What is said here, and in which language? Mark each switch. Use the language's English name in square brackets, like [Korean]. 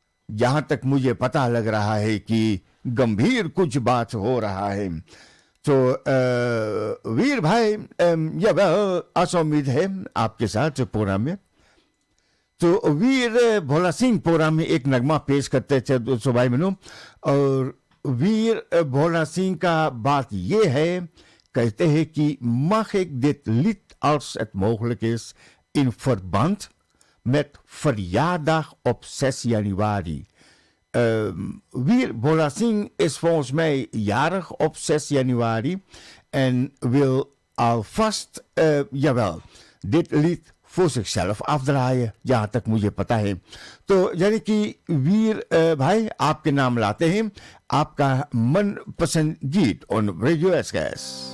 [Hindi] जहां तक मुझे पता लग रहा है कि गंभीर कुछ बात हो रहा है. तो वीर भाई यह आशा उम्मीद है आपके साथ प्रोग्राम में. तो वीर भोला सिंह प्रोग्राम में एक नगमा पेश करते थे दोस्तों भाई बहनों. और वीर भोला सिंह का बात ये है, कहते हैं कि [Dutch] mag ik dit lied als het mogelijk is in verband met verjaardag op 6 januari. Weer Bola Singh is volgens mij jarig op 6 januari. en wil alvast, jawel, dit lied voor zichzelf afdraaien, [Hindi] जहाँ तक मुझे पता है. तो यानी कि वीर भाई, आपके नाम लाते हैं आपका मनपसंद गीत ऑन रेडियो एसकेएस.